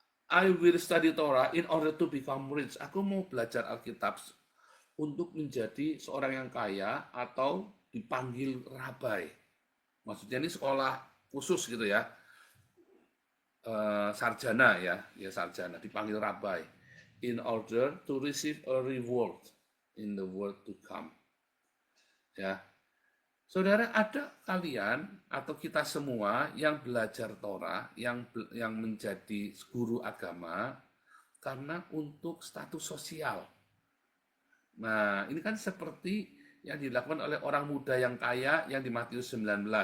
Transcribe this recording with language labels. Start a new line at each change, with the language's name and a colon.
English: I will study Torah in order to become rich.
Indonesian: Aku mau belajar Alkitab untuk menjadi seorang yang kaya atau dipanggil rabai. Maksudnya ini sekolah khusus gitu ya. Sarjana ya sarjana, dipanggil rabai.
English: In order to receive a reward in the world to come.
Indonesian: Ya. Saudara, ada kalian atau kita semua yang belajar Torah, yang menjadi guru agama karena untuk status sosial. Nah, ini kan seperti yang dilakukan oleh orang muda yang kaya yang di Matius 19.